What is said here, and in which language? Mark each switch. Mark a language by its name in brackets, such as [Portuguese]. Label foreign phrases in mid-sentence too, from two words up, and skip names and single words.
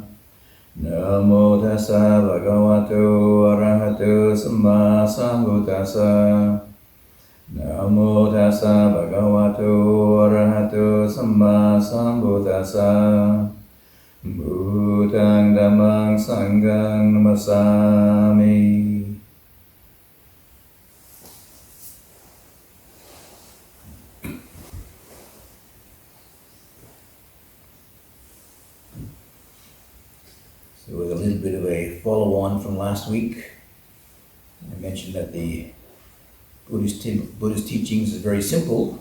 [Pali] Namo tassa bhagavato arahato samma sambuddhassa. Namo tassa bhagavato arahato samma sambuddhassa. Buddhang dhammang sanghang namasami. [English] So with a little bit of a follow-on from last week, I mentioned that the Buddhist teachings is very simple.